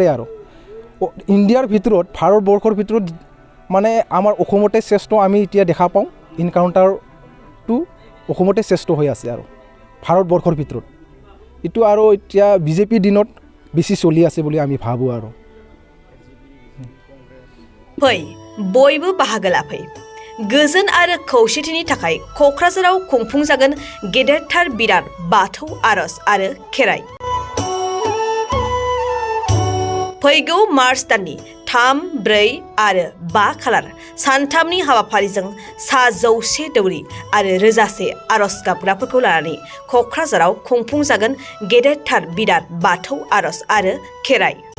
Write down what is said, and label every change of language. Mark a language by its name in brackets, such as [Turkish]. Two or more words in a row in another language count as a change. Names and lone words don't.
[Assamese] আৰু ইণ্ডিয়াৰ ভিতৰত ভাৰতবৰ্ষৰ ভিতৰত মানে আমাৰ অসমতে শ্ৰেষ্ঠ আমি এতিয়া দেখা পাওঁ। এনকাউণ্টাৰটো অসমতে শ্ৰেষ্ঠ হৈ আছে আৰু ভাৰতবৰ্ষৰ ভিতৰত। এইটো আৰু এতিয়া বিজেপিৰ দিনত বেছি চলি আছে বুলি আমি ভাবোঁ। আৰু [Bodo] फै बयबो बाहागो लाफै। गोजोन आरो खौसेथिनि थाखाय क'क्राझाराव खुंफुंजागोन गेदेरथार बिराद बाथौ आर'ज आरो खेराइ। फैगौ मार्च दाननि 3, 4 आरो 5 खालार सानथामनि हाबाफारिजों 100 दौरि आरो रोजासे आर'ज गाबग्राफोरखौ लानानै क'क्राझाराव खुंफुंजागोन गेदेरथार बिराद बाथौ आर'ज आरो खेराइ।